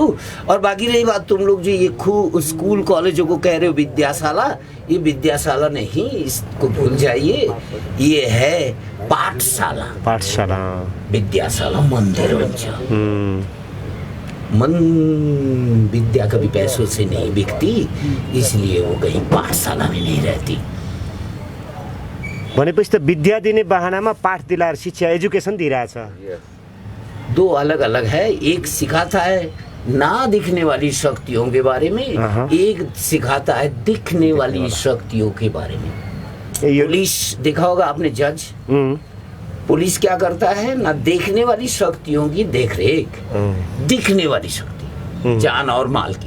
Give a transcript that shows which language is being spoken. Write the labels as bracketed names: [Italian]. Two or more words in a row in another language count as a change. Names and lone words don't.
[Hindi] और बाकी रही बात तुम लोग जो ये स्कूल कॉलेजों को कह रहे हो विद्याशाला, ये विद्याशाला नहीं, इसको भूल जाइए। ये है पाठशाला। विद्याशाला मंदिर विद्या कभी पैसों से नहीं बिकती, इसलिए वो कहीं पाठशाला में नहीं रहती। [Nepali] भनेपछि त विद्या दिने बहानामा पाठ दिलाएर शिक्षा एजुकेशन दिइरहेछ। [Hindi] दो अलग अलग है। एक सिखाता है ना दिखने वाली शक्तियों के बारे में, एक सिखाता है दिखने वाली शक्तियों के बारे में। पुलिस देखा होगा आपने, जज पुलिस क्या करता है ना, देखने वाली शक्तियों की देखरेख, दिखने वाली शक्ति जान और माल की।